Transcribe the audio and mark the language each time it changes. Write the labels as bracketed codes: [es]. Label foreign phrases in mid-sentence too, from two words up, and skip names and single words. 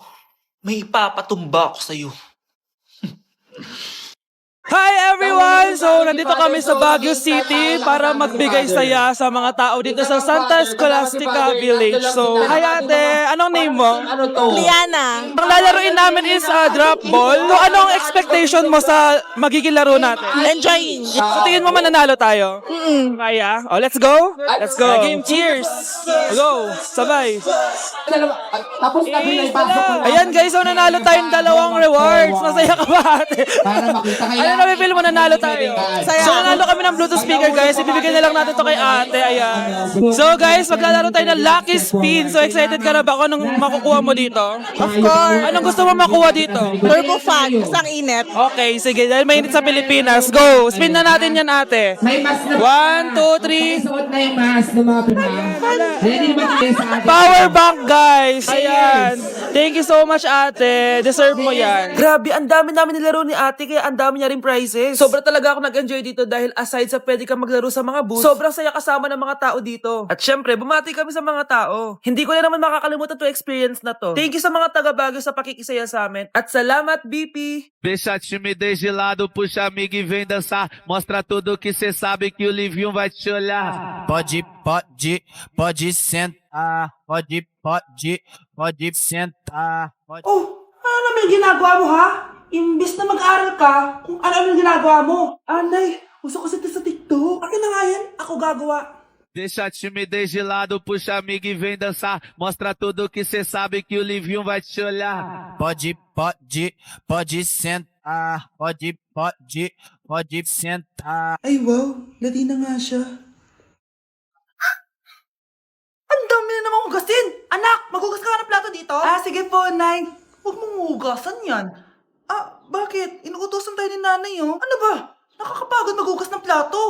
[tl] May ipapatumba ako sa'yo. [en] Hi everyone! [tl] So, nandito kami sa Baguio City para magbigay saya sa mga tao dito sa Santa Scholastica Village. So, hi ate! Anong name mo? Liana. Ang lalaroin namin is drop ball. So, anong expectation mo sa magiging laro natin? Enjoying. So, tingin mo mananalo tayo? Kaya? [en] Oh, let's go! Let's go! Game, cheers! [tl] Go! Sabay! Tapos sabi na ipasok mo. Ayan guys, so nanalo tayong 2 rewards. Masaya ka ba ate? Para makita kaya. Ano nabibili mo nanalo tayo. Saya. So, nanalo kami ng [en] Bluetooth speaker, [tl] guys. Ibibigay na lang natin to kay ate. Ayan. So, guys, maglalaro tayo ng Lucky Spin. So, excited ka na ba? Anong makukuha mo dito? [en] Of course. [tl] Anong gusto mo makuha dito? [en] Turbo fan. [tl] Isang init. Okay, sige. Dahil mainit sa Pilipinas. Go! Spin na natin yan, ate. May mas na... 1, 2, 3. Suot na yung mask ng mga Pinoy. Ready naman kayo sa atin. [en] Power bank, [tl] guys! Ayan. [en] Thank you so much, [tl] ate. Deserve mo yan. Grabe, ang dami namin nilaro ni ate, kaya ang dami niya rin prizes. Sobra talaga ako nag-enjoy dito dahil aside sa pwede ka maglaro sa mga booths, sobrang saya kasama ng mga tao dito. At syempre, bumati kami sa mga tao. Hindi ko na naman makakalimutan to experience na to. Thank you sa mga taga-Baguio sa pakikisaya sa amin. At salamat, BP! [pt] Deixa a timidez de lado, puxa amigo e vem dançar. Mostra tudo que cê sabe que o Livinho vai te olhar. Pode sentar. Pode sentar. [tl] Oh, ano naman yung ginagawa mo, ha? Imbis na mag-aral ka, kung ano yung ginagawa mo. Anay, uso kasi ito sa TikTok. Akin na nga yan, ako gagawa. [pt] Deixa a timidez de lado, puxa amigo e vem dançar. Mostra tudo que cê sabe que o Livinho vai te olhar. Pode sentar. Pode sentar. [tl] Ay wow, Latina nga siya. Ang dami na namang hugasin! Anak, maghugas ka nga ng plato dito? Ah, sige po, Nay. Huwag mong hugasan yan. Ah, bakit? Inuutosan tayo ni nanay, oh. Ano ba? Nakakapagod maghugas ng plato.